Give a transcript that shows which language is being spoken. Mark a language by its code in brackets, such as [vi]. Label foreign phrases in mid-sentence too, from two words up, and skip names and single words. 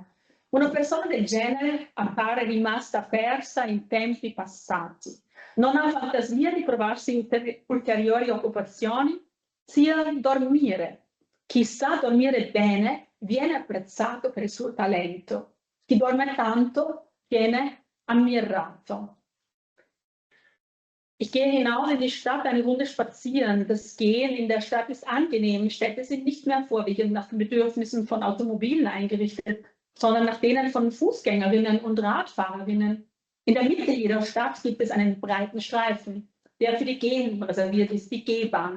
[it] Una persona del genere appare rimasta persa in tempi passati. Non ha fantasia di provarsi ulteriori occupazioni, sia dormire. Chi sa dormire bene viene apprezzato per il suo talento. Chi dorme tanto viene ammirato. [de] Ich gehe hinaus in die Stadt eine Runde spazieren. Das Gehen in der Stadt ist angenehm. Städte sind nicht mehr vorwiegend nach den Bedürfnissen von Automobilen eingerichtet, sondern nach denen von Fußgängerinnen und Radfahrerinnen. In der Mitte jeder Stadt gibt es einen breiten Streifen, der für die Gehenden reserviert ist, die Gehbahn.